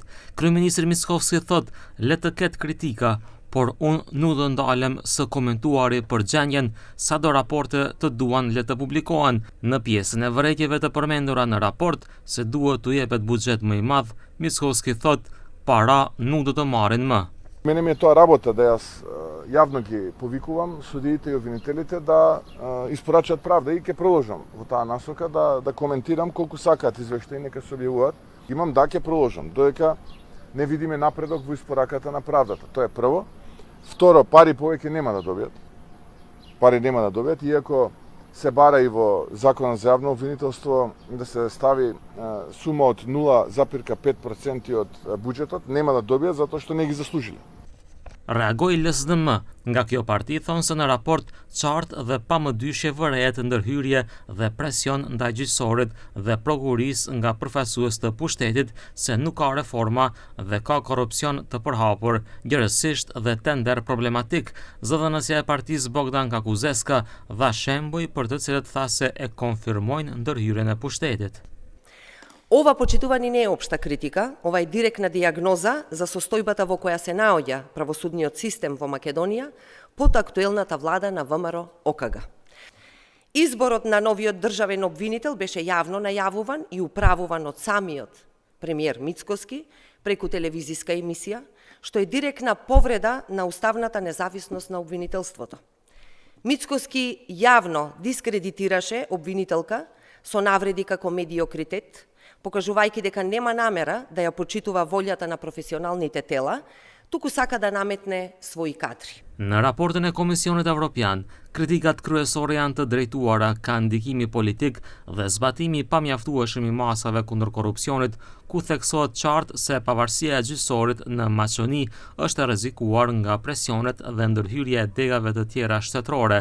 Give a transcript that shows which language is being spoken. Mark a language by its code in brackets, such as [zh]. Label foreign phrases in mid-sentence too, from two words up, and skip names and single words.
[sq] Kryeministri Mickovski thotë, le të ketë kritika, por unë nuk do ndalem së komentuari për gjendjen sado raporte të duan le të publikohen. Në pjesën e vërejtjeve të përmendura në raport se duhet t'u jepet buxhet më I madh, Mickovski thotë, para nuk do të marrin më. [mk] Мене ми е тоа работа да јас јавно ги повикувам судиите и обвинителите да испорачат правда и ќе продолжам во таа насока да коментирам колку сакаат извештаи нека се објавуваат. Имам да ќе продолжам додека не видиме напредок во испораката на правдата. Тоа е прво. Второ, пари повеќе нема да добијат. Пари нема да добијат, иако се бара и во Законот за јавно обвинителство да се стави сума од 0,5% од буџетот, нема да добијат затоа што не ги заслужиле. [sq] Reagoi LSDM, nga kjo parti thonë se në raport qartë dhe pa më dyshje vërejet ndërhyrje dhe presion ndaj gjyqësorit dhe prokurisë nga përfaqësues të pushtetit se nuk ka reforma dhe ka korrupsion të përhapur, gjërësisht dhe tender problematik. Zëdhënësja e partisë Bogdanka Kuzeska dha shembuj për të cilët tha se e konfirmojnë ndërhyrjen e pushtetit. [mk] Ова, почитувани, не е општа критика, ова е директна дијагноза за состојбата во која се наоѓа правосудниот систем во Македонија под актуелната влада на ВМРО ОКГ. Изборот на новиот државен обвинител беше јавно најавуван и управуван од самиот премиер Мицковски преку телевизиска емисија, што е директна повреда на уставната независност на обвинителството. Мицковски јавно дискредитираше обвинителка со навреди како медиокритет, покажувајќи дека нема намера да ја почитува волјата на професионалните тела, туку сака да наметне своји кадри. [sq] Në raportin e Komisionit Evropian, kritikat kryesore janë të drejtuara ka ndikimi politik dhe zbatimi pamjaftueshëm I masave kundër korrupsionit, ku theksohet qartë se pavarësia e gjyqësorit në Maqedoni është e rrezikuar nga presionet dhe ndërhyrja e degave të tjera shtetërore.